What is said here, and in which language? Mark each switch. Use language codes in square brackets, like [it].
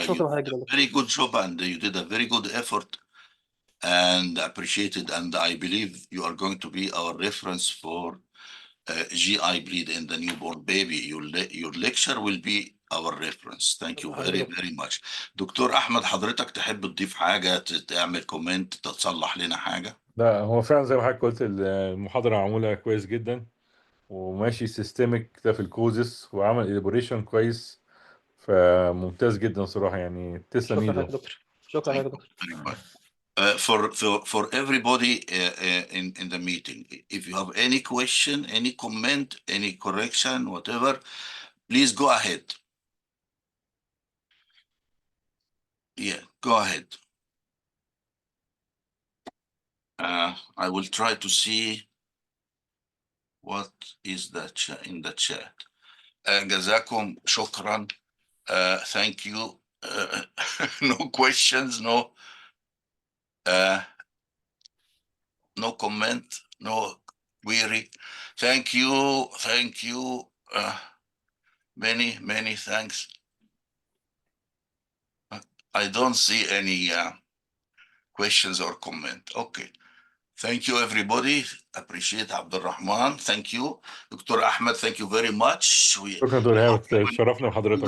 [ar] شكرا [en] did [ar] حضرتك. [en] a very good job and you did a very good effort and appreciated. And I believe you are going to be our reference for GI bleed in the newborn baby. Your lecture will be our reference. Thank you very, very much. [ar] دكتور أحمد، حضرتك تحب تضيف حاجة، تعمل كومنت، تصلح لنا حاجة؟ لا، هو فعلا زي ما حضرتك قلت المحاضرة معمولة كويس جدا، وماشي سيستميك ده في الكوزس، وعمل إليبوريشن كويس، فممتاز جدا صراحة، يعني تسلم شكرا ايده. حضرتك دكتور. شكرا حضرتك دكتور. [en] Very much. For everybody in the meeting, if you have any question, any comment, any correction, whatever, please go ahead. Yeah, go ahead. I will try to see what is that in the chat. [ar] جزاكم شكرا. [en] Thank you. No questions, no comment, no query. Thank you. Many thanks. I don't see any questions or comment. Okay. Thank you, everybody. Appreciate Abdelrahman. Thank you. Dr. Ahmed, thank you very much. [ar] شكرا دكتور إيهاب، شرفنا بحضرتك.